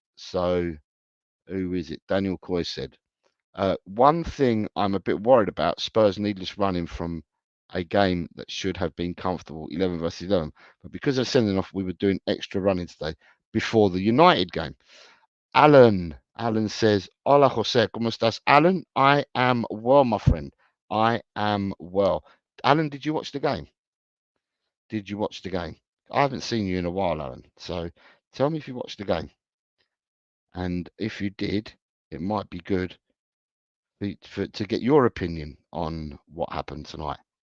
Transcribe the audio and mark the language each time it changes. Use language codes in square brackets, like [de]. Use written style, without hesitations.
[en] So who is it? Daniel Coy said, one thing I'm a bit worried about, Spurs needless running from a game that should have been comfortable, 11 versus 11. But because of sending off, we were doing extra running today before the United game. Alan says, [es] Hola, Jose, ¿cómo estás? [en] Alan, I am well, my friend. I am well. Alan, did you watch the game? Did you watch the game? I haven't seen you in a while, Alan. So tell me if you watched the game. And if you did, it might be good to get your opinion on what happened tonight.